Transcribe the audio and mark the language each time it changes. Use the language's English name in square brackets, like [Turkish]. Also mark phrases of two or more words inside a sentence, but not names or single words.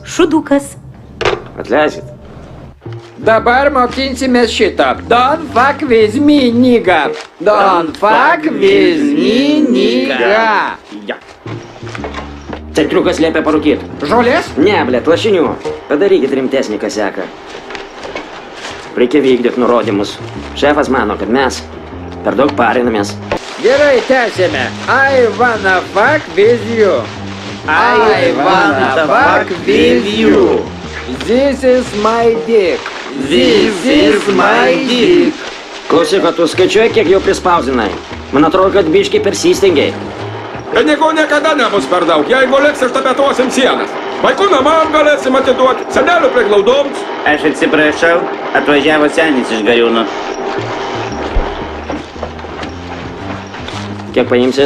[Lithuanian] Šudukas. Atleiskit. Dabar mokinsimės šitą. [English] Don't fuck with me, nigga. Don't fuck with me, nigga. [Lithuanian] Ja. Centriukas liepia parūkyti. Žolės? Ne, blėt, lašinių. Padarykit rimtesnį kaseką. Reikia vykdyti nurodymus. Šefas mano, kad mes per daug parinamės. Gerai, tęsėme. [English] I wanna fuck with you. I wanna fuck with you. This is my dick. This is my dick. [Lithuanian] Klausyk, o tu skaičiuoji, kiek jau prispausinai. Man atrodo, kad biškiai persistengiai. Pinigų niekada nebus per daug, jeigu liks ištapetuosim sienas. Vaikų namam galėsim atiduoti, senelių priglaudoms. Aš atsiprašau, atvažiavo senis iš Gariūnų. Kiek paimsit?